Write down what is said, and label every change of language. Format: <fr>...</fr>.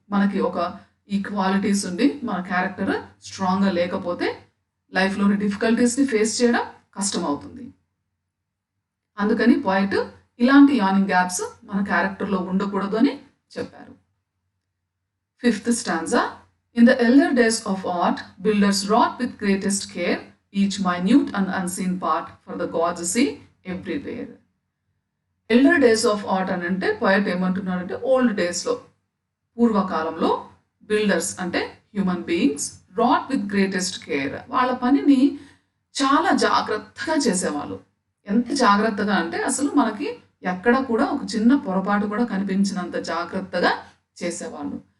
<te>మనకి ఈ క్వాలిటీస్ ఉండి మన క్యారెక్టర్ స్ట్రాంగ్గా లేకపోతే లైఫ్లోని డిఫికల్టీస్ని ఫేస్ చేయడం కష్టం అవుతుంది. అందుకని పోయిట్ ఇలాంటి యానింగ్ గ్యాప్స్ మన క్యారెక్టర్లో ఉండకూడదు అని చెప్పారు.</te> <en>5th stanza. In the elder days of art, builders wrought with greatest care each minute and unseen part, for the gods see everywhere.</en> <te>Elder days of art అని అంటే పోయట్ ఏమంటున్నాడంటే, old డేస్లో, పూర్వకాలంలో బిల్డర్స్ అంటే human beings</te> <en>wrought with greatest care,</en> <te>వాళ్ళ పనిని చాలా జాగ్రత్తగా చేసేవాళ్ళు. ఎంత జాగ్రత్తగా అంటే అసలు మనకి ఎక్కడ కూడా ఒక చిన్న పొరపాటు కూడా కనిపించినంత జాగ్రత్తగా చేసేవాళ్ళు.</te>